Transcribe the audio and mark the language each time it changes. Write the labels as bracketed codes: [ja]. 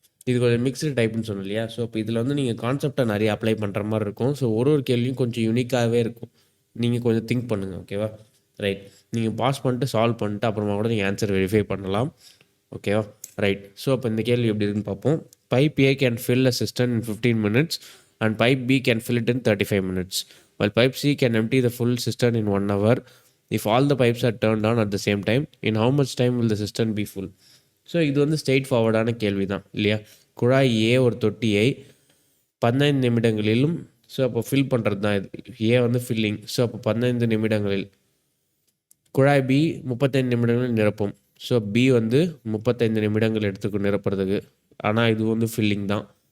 [ta] இது கொஞ்சம் மிக்ஸ்டு டைப்னு சொன்னோம் இல்லையா? ஸோ இப்போ இதில் வந்து நீங்கள் கான்செப்டை நிறைய அப்ளை பண்ணுற மாதிரி இருக்கும். ஸோ ஒரு கேள்வியும் கொஞ்சம் யூனிக்காகவே இருக்கும். நீங்கள் கொஞ்சம் திங்க் பண்ணுங்கள், ஓகேவா? ரைட். நீங்கள் பாஸ் பண்ணிட்டு சால்வ் பண்ணிட்டு அப்புறமா கூட நீங்கள் ஆன்சர் வெரிஃபை பண்ணலாம், ஓகேவா? ரைட். ஸோ அப்போ இந்த கேள்வி எப்படி இருக்குன்னு பார்ப்போம். [en] Pipe A can fill a cistern in 15 minutes and pipe B can fill it in 35 minutes, while pipe C can empty the full cistern in 1 hour. If all the pipes are turned on at the same time, in how much time will the cistern be full? [ta] So இது வந்து straight ஃபார்வர்டான கேள்வி தான் இல்லையா? குழாய் ஏ ஒரு தொட்டியை 15 நிமிடங்களிலும், so அப்போ fill பண்ணுறது தான் இது. ஏ வந்து ஃபில்லிங். ஸோ அப்போ 15 நிமிடங்களில். குழாய் பி 35 நிமிடங்களில் நிரப்பும். ஸோ பி வந்து 35 நிமிடங்கள் எடுத்துக்கும் நிரப்புறதுக்கு. ஆனால் இது வந்து ஃபில்லிங் தான்.